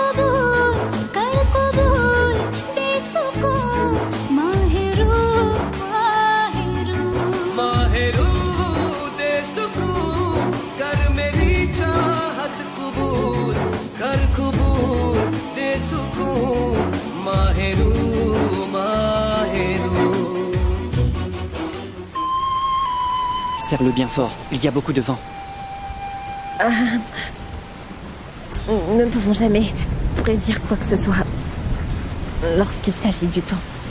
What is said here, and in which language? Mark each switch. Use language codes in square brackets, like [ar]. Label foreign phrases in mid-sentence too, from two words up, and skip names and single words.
[hi] कबूल दे सुकून माहिरों दे सुकून कर मेरी चाहत कबूल दे सुकून माहिरू [fr] Serre-le bien fort, il y a beaucoup de vent. Nous ne pouvons jamais prédire quoi que ce soit lorsqu'il s'agit du temps.